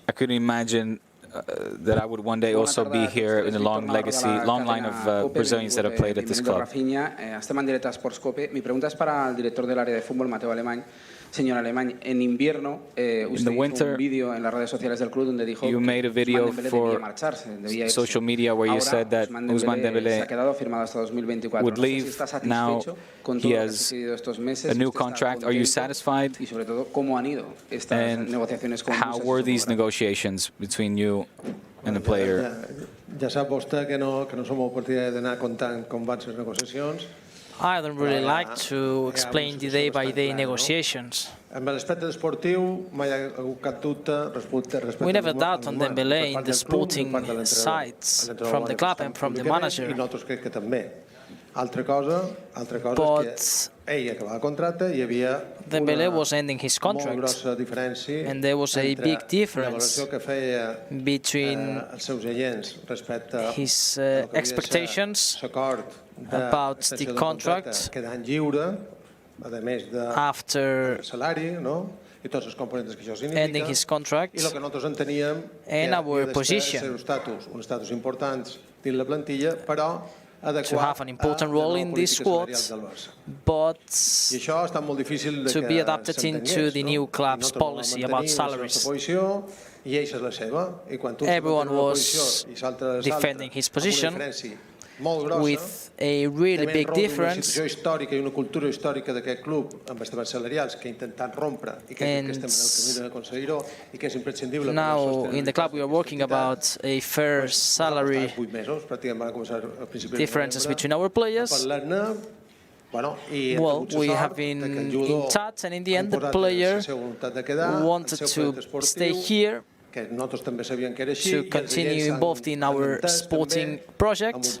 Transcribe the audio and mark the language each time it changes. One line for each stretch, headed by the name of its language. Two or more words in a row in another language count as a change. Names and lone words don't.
English: I couldn't imagine that I would one day also be here in a long line of Brazilians that have played at this club.
Catalan: Estem en directe a Sports Cope.
Spanish: Mi pregunta es para el director del área de fútbol, Mateo Alemany. Señor Alemany, en invierno usted hizo un vídeo en las redes sociales del club donde dijo que Ousmane Dembélé debía marcharse, debía irse.
English: Social media where you said that Ousmane Dembélé
Spanish: se ha quedado firmado hasta 2024.
English: would leave.
Spanish: No sé si está
English: Now
Spanish: satisfecho con
English: he
Spanish: todo lo que ha
English: has
Spanish: sucedido estos meses.
English: a new contract. Are you satisfied?
Spanish: Y sobre todo, ¿cómo han ido estas negociaciones con
English: how were these negotiations between you and the player?
Catalan: Ja sap vostè que no som partidaris d'anar comptant com van les negociacions.
English: I don't really like to explain the day-by-day negotiations.
Catalan: Amb l'aspecte esportiu, mai hi ha hagut cap dubte respecte
English: We never doubt on Dembélé in the sporting sides from the club and from the manager.
Catalan: I nosaltres crec que també. Altra cosa és que ell acabava contracte i hi havia
English: Dembélé was ending his contract,
Catalan: molt grossa diferència
English: and there was a big difference
Catalan: la valoració que feia
English: between
Catalan: els seus agents respecte
English: his expectations about the contract
Catalan: quedant lliure, a més de salari, no? I tots els components que això significa,
English: ending his contract,
Catalan: i el que nosaltres enteníem
English: and our position,
Catalan: un estatus important dins la plantilla, però
English: to have an important role in this squad, but to be adapted into the new club's policy about salaries. Everyone was defending his position with a really big difference.
Catalan: Una cultura històrica d'aquest club amb estabats salarials que intentant rompre i que estem en el camí d'aconseguir-ho i que és imprescindible.
English: Now in the club we are working about a fair salary differences between our players. Well, we have been in touch, and in the end the player wanted to stay here to continue involved in our sporting project.